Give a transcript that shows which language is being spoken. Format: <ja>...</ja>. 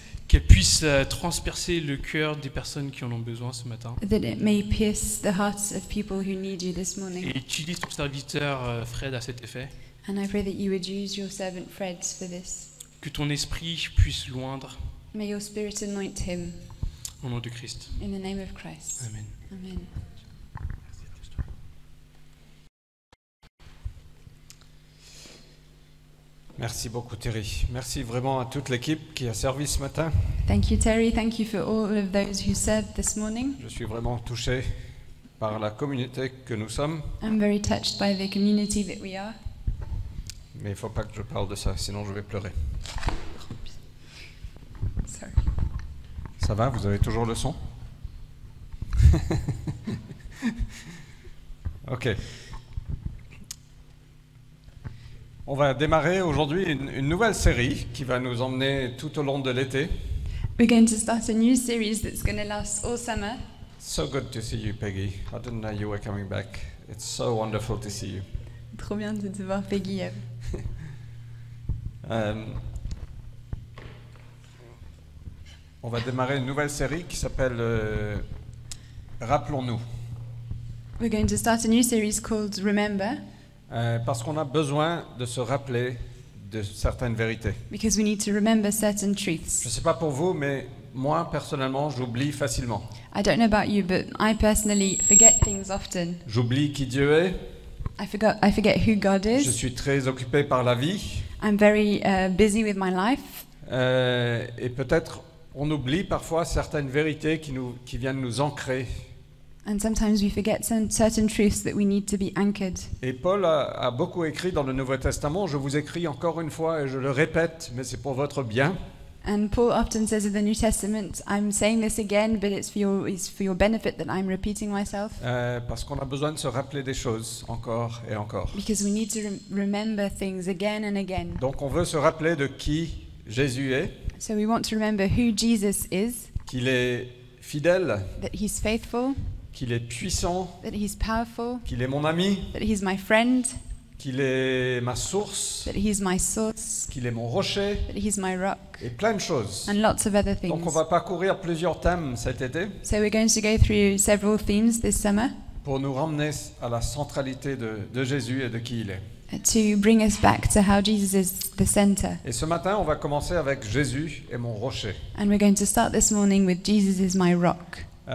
<fr>Qu'elle puisse transpercer le cœur des personnes qui en ont besoin ce matin.</fr> <en>that it may pierce the hearts of people who need you this morning.</en> <fr>Et utilise ton serviteur Fred à cet effet.</fr> <en>And I pray that you would use your servant Fred for this.</en> <fr>Que ton esprit puisse l'oindre</fr> <en>May your spirit anoint him</en> <fr>au nom de Christ.</fr> <en>in the name of Christ.</en> <fr>Amen.</fr> <en>Amen.</en> <fr>Merci beaucoup Thierry. Merci vraiment à toute l'équipe qui a servi ce matin.</fr> <en>Thank you, Terry. Thank you for all of those who served this morning.</en> <fr>Je suis vraiment touché par la communauté que nous sommes.</fr> <en>I'm very touched by the community that we are.</en> <fr>Mais il ne faut pas que je parle de ça, sinon je vais pleurer.</fr> <en>Sorry.</en> <fr>Ça va, vous avez toujours le son? Ok. On va démarrer aujourd'hui une nouvelle série qui va nous emmener tout au long de l'été.</fr> <en>We're going to start a new series that's going to last all summer. So good to see you, Peggy. I didn't know you were coming back. It's so wonderful to see you.</en> <fr>Trop bien de te voir, Peggy. On va démarrer une nouvelle série qui s'appelle Rappelons-nous.</fr> <en>We're going to start a new series called Remember,</en> <fr>Parce qu'on a besoin de se rappeler de certaines vérités.</fr> <en>because we need to remember certain</en> <fr>Je</fr> <en>truths.</en> <fr>ne sais pas pour vous, mais moi, personnellement, j'oublie facilement.</fr> <en>I don't know about you, but I personally forget things often.</en> <fr>J'oublie qui Dieu est.</fr> <en>I forget who God</en> <fr>Je</fr> <en>is.</en> <fr>suis très occupé par la vie.</fr> <en>I'm very busy with my life.</en> <fr>Et peut-être on oublie parfois certaines vérités qui viennent nous ancrer.</fr> <en>And sometimes we forget some certain truths that we need to be anchored.</en> <fr>Et Paul a beaucoup écrit dans le Nouveau Testament. Je vous écris encore une fois et je le répète, mais c'est pour votre bien.</fr> <en>And Paul often says in the New Testament, I'm saying this again, but it's for your benefit that I'm repeating myself.</en> <fr>Parce qu'on a besoin de se rappeler des choses encore et encore.</fr> <en>Because we need to remember things again and again.</en> <fr>Donc on veut se rappeler de qui Jésus est,</fr> <en>So we want to remember who Jesus is,</en> <fr>qu'il est fidèle,</fr> <en>that he's faithful,</en> <fr>qu'il est puissant,</fr> <en>that he's powerful,</en> <fr>qu'il est mon ami,</fr> <en>that he's my friend,</en> <fr>qu'il est ma source,</fr> <en>that he's my source,</en> <fr>qu'il est mon rocher,</fr> <en>that he's my rock,</en> <fr>et plein de choses.</fr> <en>and lots of other</en> <fr>Donc on</fr> <en>things.</en> <fr>va parcourir plusieurs thèmes cet été</fr> <en>So we're going to go through several themes this summer</en> <fr>pour nous ramener à la centralité de Jésus et de qui il est.</fr> <en>to bring us back to how Jesus is the center.</en> <fr>Et ce matin, on va commencer avec Jésus et mon rocher.</fr> <en>And we're going to start this morning with Jesus is my rock.</en>